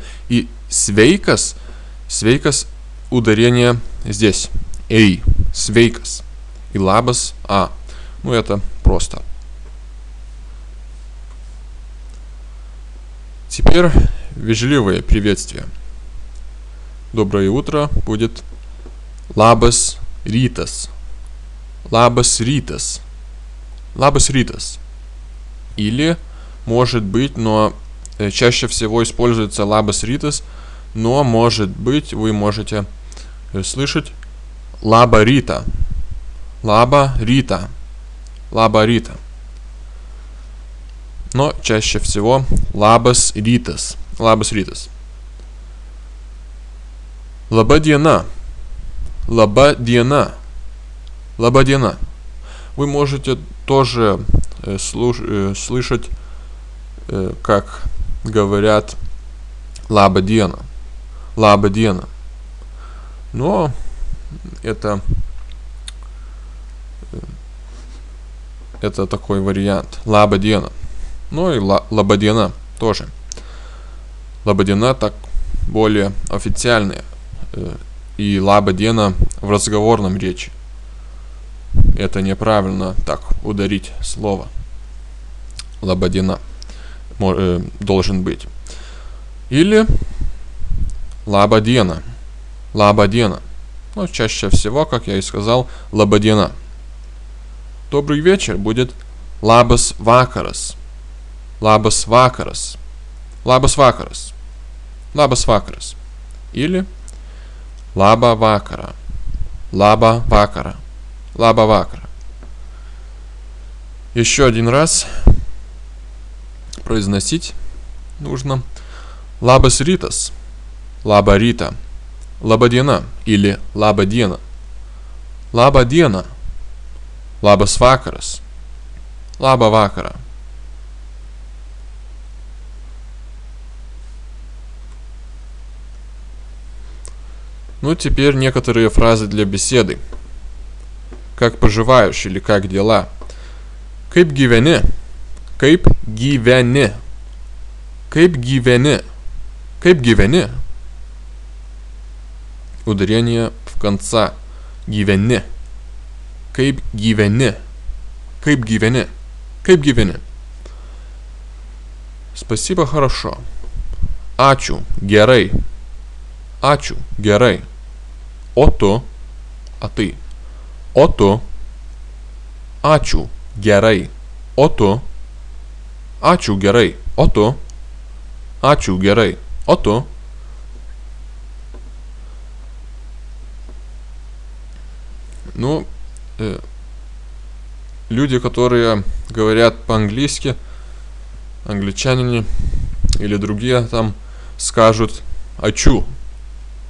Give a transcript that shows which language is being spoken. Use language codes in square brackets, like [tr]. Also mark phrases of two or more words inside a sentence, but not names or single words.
[ru] И [lt] sveikas, sveikas [ru] ударение здесь. Эй, свейкас. И лабас, а. Ну это просто. Теперь вежливое приветствие. Доброе утро будет [lt] labas rytas, labas rytas, labas rytas. [ru] Или, может быть, но чаще всего используется [lt] labas rytas, [ru] но, может быть, вы можете слышать [lt] laba ryta, laba ryta, laba ryta. [ru] Но чаще всего [lt] labas rytas, labas rytas. Laba diena, laba diena, laba diena. [ru] Вы можете тоже слышать, как говорят [lt] laba diena, laba diena. [ru] Но это такой вариант. [lt] Laba diena. [ru] Ну и [lt] laba diena [ru] тоже. [lt] Laba diena [ru] так более официальные. И [lt] laba diena [ru] в разговорном речи. Это неправильно так ударить слово. [lt] Laba diena [ru] должен быть. [lt] Или laba diena. Laba diena. [ru] Ну, чаще всего, как я и сказал, [lt] laba diena. [ru] Добрый вечер будет [lt] labas vakaras. Labas vakaras. Labas vakaras. Labas vakaras. Или laba vakara, laba vakara, laba vakara. [ru] Еще один раз произносить нужно [lt] labas rytas, laba ryta, laba diena или laba diena, laba diena, labas vakaras, laba vakara. [ru] Ну, теперь некоторые фразы для беседы. Как поживаешь или как дела? [lt] Kaip gyveni? Kaip gyveni? Kaip gyveni? Kaip gyveni? [ru] Ударение в конце. [lt] Gyveni. Kaip gyveni? Kaip gyveni? Kaip gyveni? [ru] Спасибо, хорошо. [lt] Ačiū, gerai. Ačiū, gerai. O tu, [ru] a ты. [lt] O tu. Ačiū, gerai. O tu. Ačiū, gerai. O tu. Ačiū, gerai. O tu. [ru] Ну, люди, которые говорят по-английски, англичане или другие там скажут «ачу».